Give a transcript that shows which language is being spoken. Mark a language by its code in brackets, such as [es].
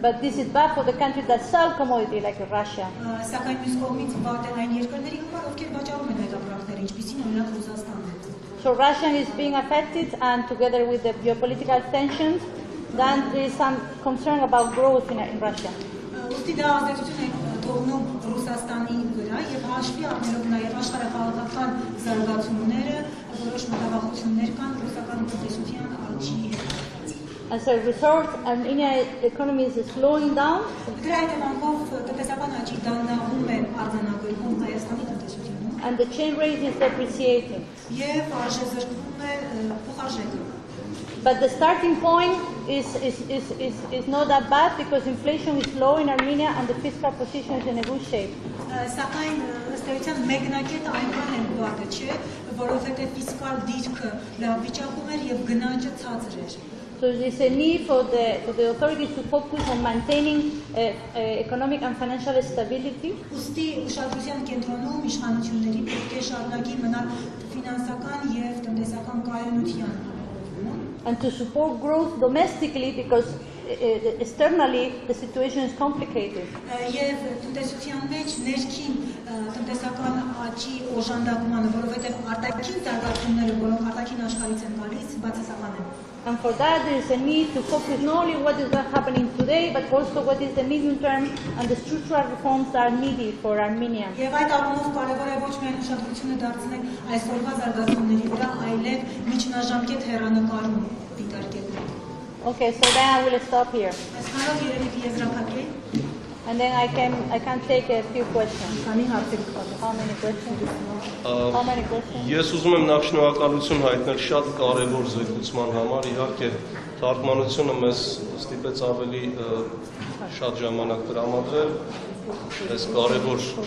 [en] But this is bad for the countries that sell commodity like Russia. [hy] Սակայն մյուս կողմից վատ է այն երկրների համար, ովքեր վաճառում են այդ ապրանքները, ինչպիսին օրինակ Ռուսաստանն է։ [en] So Russia is being affected, and together with the geopolitical tensions, then there is some concern about growth in Russia. [hy] Ուստի դա ազդեցություն է թողնում Ռուսաստանի վրա եւ հաշվի առնելով նաեւ աշխարհակաղակական զարգացումները, որոշ մտավախություններ կան ռուսական տնտեսության աճի հետ։ [en] As a result, Armenia's economy is slowing down. [hy] Դրա հետևանքով տնտեսական աճի դանդաղում է արձանագրվում Հայաստանի տնտեսությունում։ [en] And the exchange rate is depreciating. [hy] Եվ արժեզրկվում է փոխարժեքը։ [en] But the starting point is not that bad because inflation is low in Armenia and the fiscal position is in a good shape. [hy] Սակայն ըստ էության մեկնակետը այնքան էլ վատը չէ, որովհետև ֆիսկալ դիրքը լավ վիճակում էր եւ գնաճը ցածր էր։ [en] So there is a need for the authorities to focus on maintaining economic and financial stability. [hy] Ուստի ուշադրության կենտրոնում իշխանությունների պետք է շարունակի մնալ ֆինանսական եւ տնտեսական կայունության։ [en] And to support growth domestically because externally the situation is complicated. [hy] Եվ տնտեսության մեջ ներքին տնտեսական աճի օժանդակմանը, որովհետև արտաքին զարգացումները, որոնք արտաքին աշխարհից են գալիս, բացասական են։ [en] And for that there is a need to focus not only what is happening today, but also what is the medium term and the structural reforms that are needed for Armenia. [hy] Եվ այդ առումով կարևոր է ոչ միայն ուշադրությունը դարձնել այսօրվա զարգացումների վրա, այլև միջնաժամկետ հեռանկարում դիտարկել։ [en] Okay, so then I will stop here. [hy] Այսքանով երևի եզրափակել։ [en] And then I can take a few questions. How many questions? How many questions? [hy] Ես ուզում եմ նախ շնորհակալություն հայտնել շատ կարևոր զեկուցման համար, իհարկե թարգմանությունը մեզ ստիպեց ավելի շատ ժամանակ տրամադրել այս կարևոր